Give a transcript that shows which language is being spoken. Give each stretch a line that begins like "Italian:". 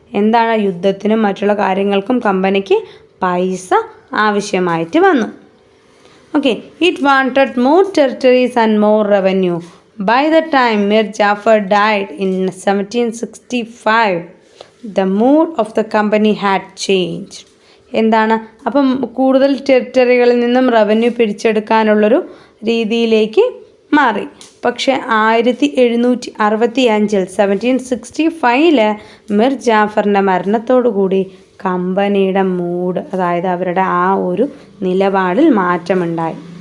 Malayalam: എന്താണ്, യുദ്ധത്തിനും മറ്റുള്ള കാര്യങ്ങൾക്കും കമ്പനിക്ക് പൈസ ആവശ്യമായിട്ട് വന്നു.
English: Okay, it wanted more territories and more revenue. By the time Mir Jafar died in 1765, the mood of the company had changed.
Malayalam: എന്താണ്, അപ്പം കൂടുതൽ ടെറിട്ടറികളിൽ നിന്നും റവന്യൂ പിടിച്ചെടുക്കാനുള്ളൊരു രീതിയിലേക്ക് മാറി. പക്ഷേ 1765 1765 മിർ ജാഫറിൻ്റെ മരണത്തോടുകൂടി കമ്പനിയുടെ മൂഡ്, അതായത് അവരുടെ ആ ഒരു നിലപാടിൽ മാറ്റമുണ്ടായി.